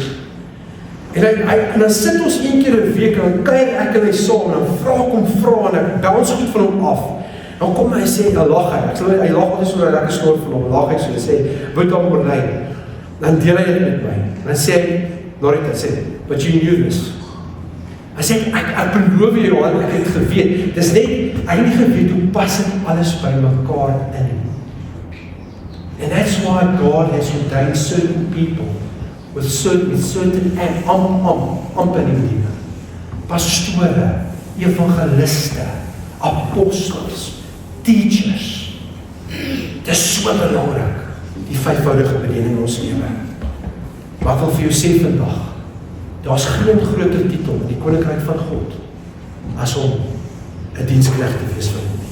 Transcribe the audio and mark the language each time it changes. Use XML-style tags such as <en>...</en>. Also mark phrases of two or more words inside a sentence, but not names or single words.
<af>En dan sit ons een keer 'n week en dan kuier ek en hy saam en dan vra ek hom vrae en ek bounce goed van hom af. Dan kom hy sê, dan lag hy. Ek sê, hy lag altyd so 'n lekker snor van hom, lag hy so, hy sê, "Wat dan oorlei?" Dan deel hy dit met my. Dan sê hy, Norita sê,</af> <en>"But you knew this."</en> <af>Hy sê, ek beloof jou, Johan, ek het geweet. Dis net, ek het nie geweet hoe pas dit alles by mekaar in.</af> <en>And that's why God has ordained certain people with certain</en> <af>amper, pastore, evangeliste, apostels,</af> <en>teachers.</en> <af>Dit is so belangrik, die vyfvoudige bediening in ons lewe. Maar ek wil vir jou sê vandag, daar's geen groter titel in die koninkryk van God as om 'n diensknegt te wees vir hom.</af>